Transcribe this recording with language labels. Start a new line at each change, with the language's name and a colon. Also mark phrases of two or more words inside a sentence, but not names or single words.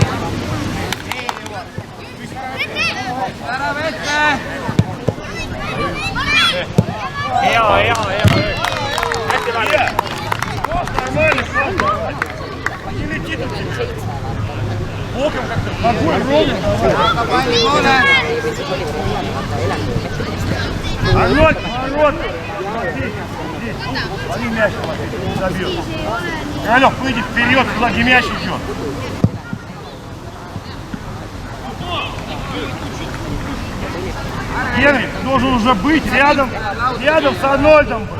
Estonian: Ära vette! Hea. Hästi vahel.
Russian: Нормально, не летит от тебя. Боком как-то, ногой ровно.
Estonian: Aga palli poole!
Russian: Арнольд, ворот! Они мяч забьют. Королёв, выйди вперед, туда где мяч идет. Генри, ты должен уже быть рядом с Арнольдом был.